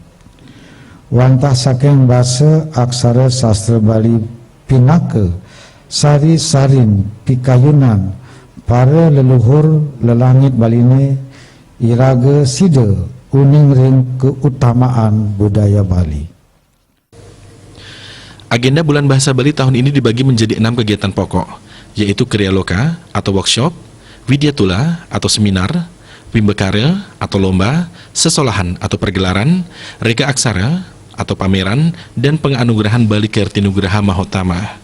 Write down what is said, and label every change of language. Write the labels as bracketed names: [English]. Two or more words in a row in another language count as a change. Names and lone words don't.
[Balinese] Wantah saking basa aksara sastra Bali pinaka sari-sarin pikayunan para leluhur lelangit Baline iraga sida uning ring keutamaan budaya Bali. [Indonesian] Agenda Bulan Bahasa Bali tahun ini dibagi menjadi 6 kegiatan pokok, yaitu Kriya Loka atau workshop, Widyatula atau seminar, Wimbekara atau lomba, Sesolahan atau pergelaran, Reka Aksara atau pameran, dan penganugerahan Bali Kerti Nugraha Mahotama.